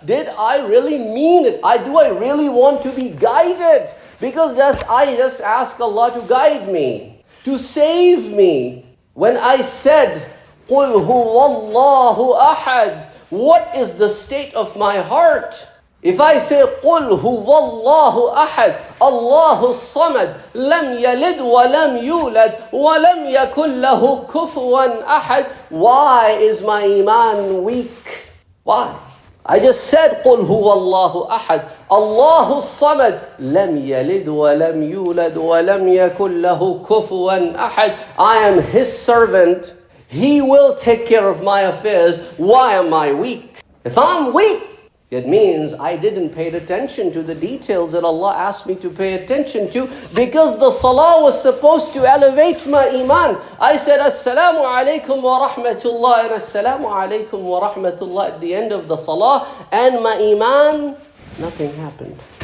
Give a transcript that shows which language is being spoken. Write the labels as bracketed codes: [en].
[en] Did I really mean it? Do I really want to be guided? Because I just ask Allah to guide me, to save me. When I said, [ar] قُلْ هُوَ اللَّهُ أَحَدٌ, [en] what is the state of my heart? If I say, [ar] قُلْ هُوَ اللَّهُ أَحَدٌ, اللَّهُ الصَّمَدُ, لَمْ يَلِدْ وَلَمْ يُولَدْ وَلَمْ يَكُنْ لَهُ كُفُوًا أَحَدٌ, [en] why is my iman weak? Why? I just said, [ar] قُلْ هُوَ اللَّهُ أَحَدٌ, اللَّهُ الصَّمَدُ, لَمْ يَلِدْ وَلَمْ يُولَدْ وَلَمْ يَكُنْ لَهُ كُفُوًا أَحَدٌ. [en] I am His servant. He will take care of my affairs. Why am I weak? If I'm weak, it means I didn't pay attention to the details that Allah asked me to pay attention to, because the salah was supposed to elevate my iman. I said, [ar] Assalamu alaikum wa rahmatullah, [en] and Assalamu alaikum wa rahmatullah at the end of the salah, and my iman, nothing happened.